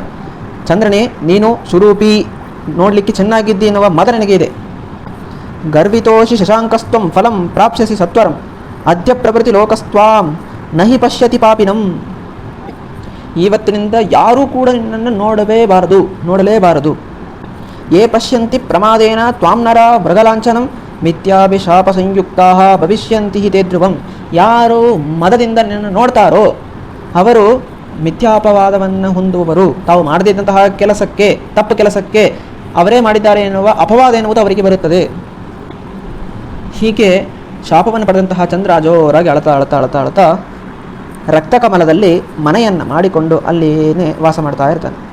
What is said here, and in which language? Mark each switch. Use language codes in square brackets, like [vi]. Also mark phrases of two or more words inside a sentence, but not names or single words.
[kn] ಚಂದ್ರನೇ, ನೀನು ಸುರೂಪಿ, ನೋಡಲಿಕ್ಕೆ ಚೆನ್ನಾಗಿದ್ದಿ ಎನ್ನುವ ಮತ ನನಗೆ ಇದೆ. [sa] गर्वितोऽसि शशाङ्कस्त्वं फलं प्राप्स्यसि सत्वरं अद्य प्रभृति लोकस्त्वां नहि पश्यति पापिनं. [kn] ಇವತ್ತಿನಿಂದ ಯಾರೂ ಕೂಡ ನಿನ್ನನ್ನು ನೋಡಲೇಬಾರದು. [sa] ये पश्यन्ति प्रमादेन त्वां नर मृगलाञ्छनं मिथ्याभिशाप संयुक्ता भविष्यन्ति ते ध्रुवं. [kn] ಯಾರು ಮದದಿಂದ ನಿನ್ನನ್ನು ನೋಡ್ತಾರೋ ಅವರು ಮಿಥ್ಯಾಪವಾದವನ್ನು ಹೊಂದುವವರು. ತಾವು ಮಾಡದಿದ್ದಂತಹ ಕೆಲಸಕ್ಕೆ, ತಪ್ಪು ಕೆಲಸಕ್ಕೆ ಅವರೇ ಮಾಡಿದ್ದಾರೆ ಎನ್ನುವ ಅಪವಾದ ಎನ್ನುವುದು ಅವರಿಗೆ ಬರುತ್ತದೆ. ಹೀಗೆ ಶಾಪವನ್ನು ಪಡೆದಂತಹ ಚಂದ್ರ ಜೋರಾಗಿ ಅಳತಾ ರಕ್ತಕಮಲದಲ್ಲಿ ಮನೆಯನ್ನು ಮಾಡಿಕೊಂಡು ಅಲ್ಲಿಯೇ ವಾಸ ಮಾಡ್ತಾ ಇರ್ತಾನೆ.